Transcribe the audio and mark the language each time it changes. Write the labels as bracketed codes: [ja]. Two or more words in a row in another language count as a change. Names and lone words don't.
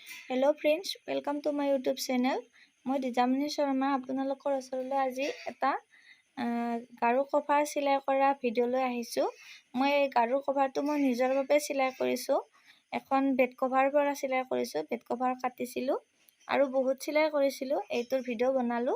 [en] Hello friends, welcome to my YouTube channel. [as] मैं दिजामणि शर्मा আপোনালোকৰ ওচৰলৈ আজি এটা গাৰু কভাৰ সিলাই কৰা ভিডিঅ' লৈ আহিছো। মই এই গাৰু কভাৰটো মই নিজৰ বাবে সিলাই কৰিছো। এখন [en] bed cover [as] পৰা সিলাই কৰিছো, [en] bed cover [as] কাটিছিলো আৰু বহুত সিলাই কৰিছিলো। এইটোৰ ভিডিঅ' বনালো।